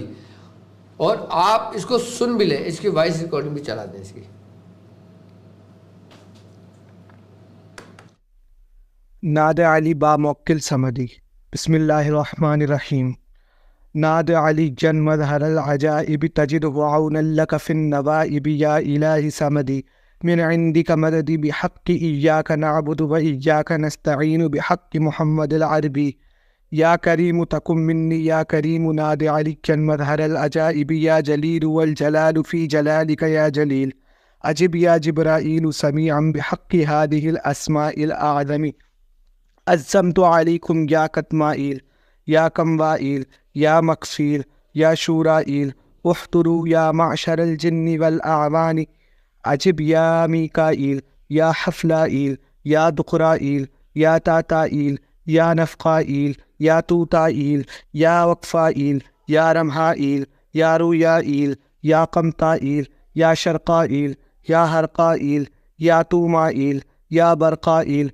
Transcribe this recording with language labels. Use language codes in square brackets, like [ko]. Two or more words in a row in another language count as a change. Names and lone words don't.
[ur] اور آپ اس کو سن بھی لیں، اس کی [en] voice recording [ur] بھی چلا دیں اس کی. [ar] ناد علی باموکل سمدی. بسم اللہ الرحمن الرحیم. ناد علی جن مظہر العجائب تجدہ عونا لک فی النوائب یا الہ سمدی. من عندک مددی بحق ایاک نعبد و ایاک نستعین بحق محمد العربی. یا کریم تکن منی یا کریم ناد علی جن مظہر العجائب یا جلیل والجلال فی جلالک یا جلیل. اجب یا جبرائیل سمیعا بحق هذه الاسماء الاعظم. عزمت علیکم یا کتمائیل یا کموائیل یا مکفیل یا شورائیل احضروا یا معشر الجن والاعوان. عجب یا میکائیل یا حفلائیل یا دقرائیل یا تاتائیل یا نفقائیل یا توتائیل یا وقفائیل یا رمحائیل یا رویائیل یا قمطائیل یا شرقائیل یا حرقائیل یا تومائیل یا برقائیل.